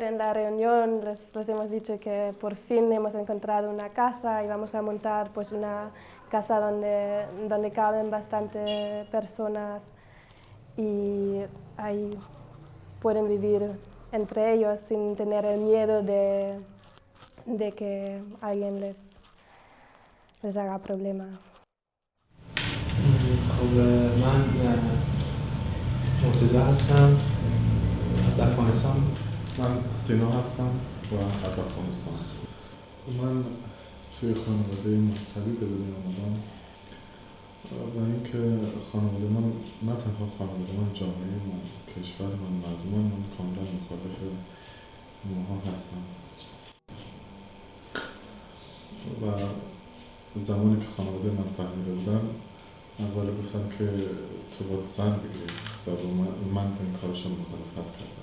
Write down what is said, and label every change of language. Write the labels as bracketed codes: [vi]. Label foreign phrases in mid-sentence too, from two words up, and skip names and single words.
[es] en la reunión les hemos dicho que por fin hemos encontrado una casa y vamos a montar pues una casa donde caben bastante personas y ahí pueden vivir entre ellos sin tener el miedo de que alguien les haga problema. [fa] من مرتضی هستم از افغانستان. من سینا هستم و از افغانستان. من توی خانواده مذهبی به دنیا آمدم و اینکه خانواده من نه تنها خانواده من، جامعه من، کشور من، مردمان من کاملا مخالف ماها هستم و زمانی که خانواده من فهمیده بودن اول گفتم که تو باید زن بگیری و من به این کارشون مخالفت کردم.